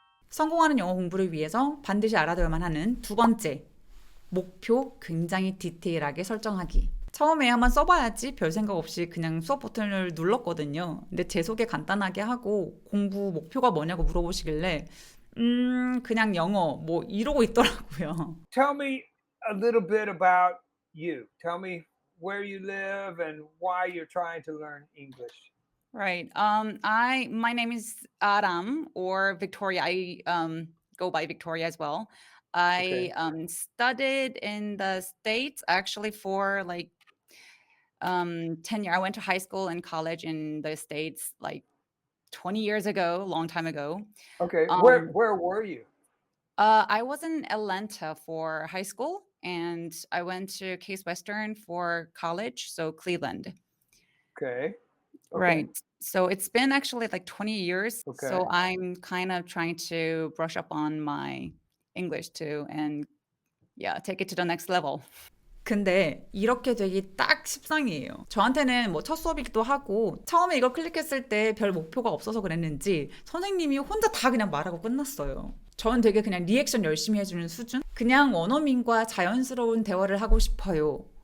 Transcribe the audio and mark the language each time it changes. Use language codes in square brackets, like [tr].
[ko] 성공하는 영어 공부를 위해서 반드시 알아둬야만 하는 두 번째, 목표 굉장히 디테일하게 설정하기. 처음에 한번 써봐야지 별 생각 없이 그냥 수업 버튼을 눌렀거든요. 근데 제 소개 간단하게 하고 공부 목표가 뭐냐고 물어보시길래 그냥 영어 뭐 이러고 있더라고요. [en] Tell me a little bit about you. Tell me where you live and why you're trying to learn English. Right. My name is Aram or Victoria. I go by Victoria as well. I Okay. studied in the States actually for like 10 years. I went to high school and college in the States like 20 years ago, long time ago. Okay. Where Um, where were you? I was in Atlanta for high school and I went to Case Western for college, so Cleveland. Okay. Okay. Right. So it's been actually like 20 years. So Okay. I'm kind of trying to brush up on my English too and yeah, take it to the next level. [ko] 근데 이렇게 되기 딱 십상이에요. 저한테는 뭐 첫 수업이기도 하고 처음에 이걸 클릭했을 때 별 목표가 없어서 그랬는지 선생님이 혼자 다 그냥 말하고 끝났어요. 저는 되게 그냥 리액션 열심히 해주는 수준? 그냥 원어민과 자연스러운 대화를 하고 싶어요.